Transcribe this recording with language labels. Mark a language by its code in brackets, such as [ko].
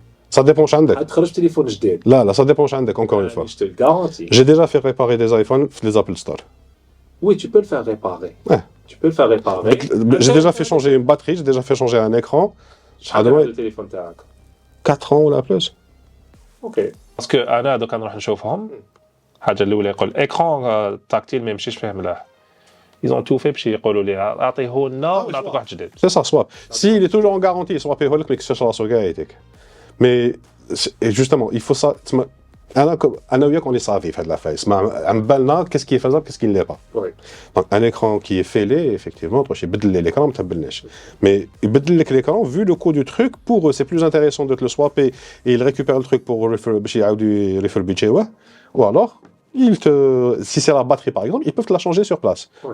[fr] Ça dépend [ar] عندك. تخرج تليفون جديد. [fr] لا, ça dépend [ar] عندك [fr] encore une fois. Je te le garantis. J'ai déjà fait réparer des iPhones dans les Apple Store. Oui, tu peux le faire réparer. Ouais. Tu peux le faire réparer. J'ai déjà fait changer une batterie, j'ai déjà fait changer un écran. Le téléphone [ar] تاعك. [fr] 4 ans ou la plus. OK. Parce que [ar] انا دوك نروح نشوفهم. الحاجه الاولى يقول اكران تاكتيل ما يمشيش فيه ملاح. [fr] Ils ont tout fait [ar] باش يقولوا لي اعطيه لنا ونعطيك واحد جديد. [fr] C'est ça, soit. S'il est toujours en garantie, soit paye [ar] لك [fr] mais que ce soit sur gaïtek. Mais justement, il faut ça. [ar] أنا وياك [fr] on est savés [ar] في هذه الفايس. عم بالنا [fr] qu'est-ce qui est faisable, qu'est-ce qui ne l'est pas. Oui. Donc un écran qui est fêlé, effectivement, tu [ar] يبدل [fr] l'écran [ar] ما تبلناش. [fr] Mais [ar] يبدل لك [fr] l'écran vu le coût du truc pour eux c'est plus intéressant de te le swapper et ils récupèrent le truc pour [ar] باش يعاودوا يريفربيشيوه [fr] ou alors si c'est la batterie par exemple, ils peuvent te la changer sur place. Ouais.